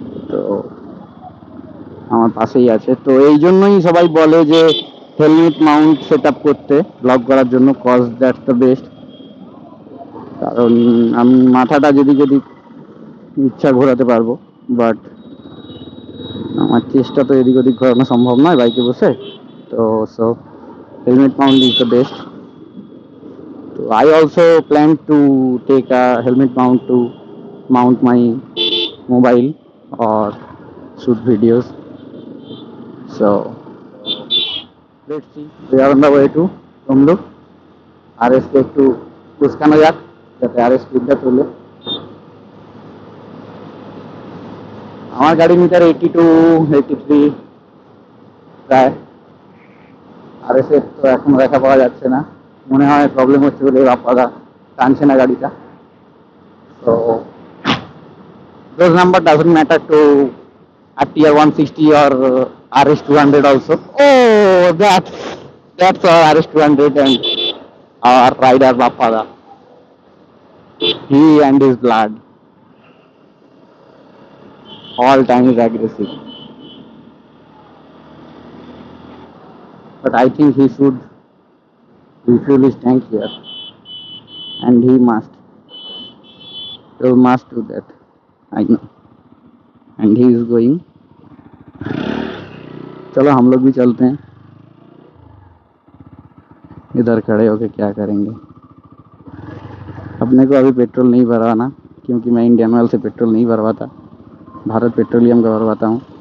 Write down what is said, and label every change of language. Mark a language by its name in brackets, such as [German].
[Bangla] তো আমার পাশেই আছে। তো এই জন্যই সবাই বলে যে হেলমেট মাউন্ট সেট আপ করতে, ব্লগ করার জন্য, [English] Cause that's the best. [Bangla] কারণ আমি মাথাটা যেদিক যেদিক ইচ্ছা ঘোরাতে পারবো, বাট আমার চেষ্টা তো এদিক ওদিক ঘোরানো সম্ভব নয় বাইকে বসে। [English] তো so helmet mount is the best. So I also plan to take a helmet mount to mount my mobile or shoot videos. So let's see. We are on the way to Tumluk. [Bangla] RS-কে একটু কুচকানো যাক যাতে RS স্পিডটা তোলে। আমার গাড়ি metre 82-83 প্রায়। RS-এর তো এখন দেখা পাওয়া যাচ্ছে না, মনে হয় প্রবলেম হচ্ছে বলে বাপ্পাদা টানছে না গাড়িটা। [English] তো those number doesn't matter to RTR 160 or RS 200 also. Oh, that's our RS 200 and our rider Bappada. He and his blood all time is aggressive, but I think he should refuel his tank here, and he must do that, I know, and he is going. [Hindi] चलो हम लोग भी चलते हैं, इधर खड़े होके क्या करेंगे। अपने को अभी पेट्रोल नहीं भरवाना, क्योंकि मैं इंडियन ऑयल से पेट्रोल नहीं भरवाता, भारत पेट्रोलियम का भरवाता हूँ।